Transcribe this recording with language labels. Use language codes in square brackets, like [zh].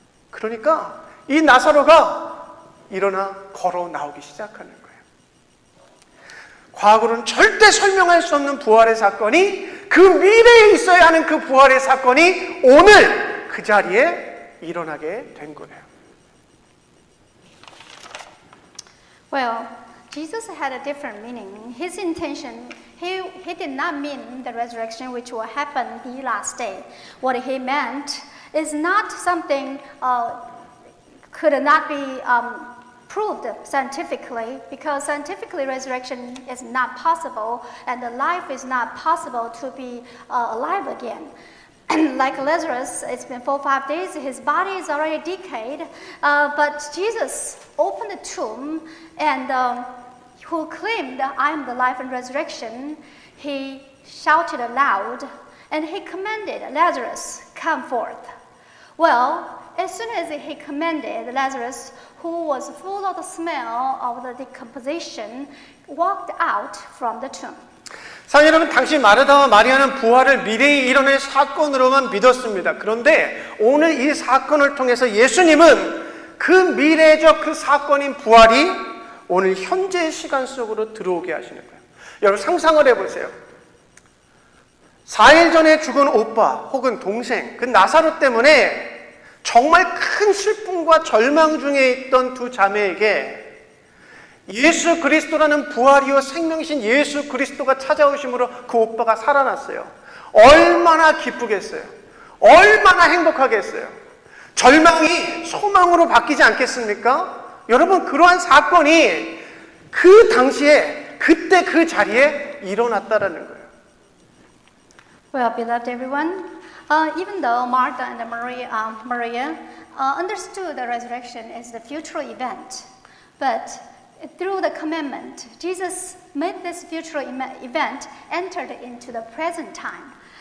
[ko] 그러니까 이 나사로가 일어나 걸어 나오기 시작하는 거예요. 과거로는 절대 설명할 수 없는 부활의 사건이 그 미래에 있어야 하는 그 부활의 사건이 오늘 그 자리에 일어나게 된 거예요. [en] Well, Jesus had a different meaning. His intention, he did not mean the resurrection which will happen the last day. What he meant is not something could not be proved scientifically, because scientifically resurrection is not possible and the life is not possible to be alive again. like Lazarus, it's been 4 or 5 days, his body is already decayed, but Jesus opened the tomb and who claimed, I am the life and resurrection, he shouted aloud and he commanded Lazarus, come forth. Well, as soon as he commanded, Lazarus, who was full of the smell of the decomposition, walked out from the tomb. [ko] 사랑 여러분, 당시 마르다와 마리아는 부활을 미래에 일어날 사건으로만 믿었습니다. 그런데 오늘 이 사건을 통해서 예수님은 그 미래적 그 사건인 부활이 오늘 현재의 시간 속으로 들어오게 하시는 거예요. 여러분 상상을 해보세요. 4일 전에 죽은 오빠 혹은 동생, 그 나사로 때문에 정말 큰 슬픔과 절망 중에 있던 두 자매에게 예수 그리스도라는 부활이요 생명이신 예수 그리스도가 찾아오심으로 그 오빠가 살아났어요. 얼마나 기쁘겠어요. 얼마나 행복하겠어요. 절망이 소망으로 바뀌지 않겠습니까? 여러분, 그러한 사건이 그 당시에 그때 그 자리에 일어났다라는 거예요. [en] Well, beloved everyone, even though Martha and Maria understood the resurrection as the future event, but through the commandment, Jesus made this future event entered into the present time.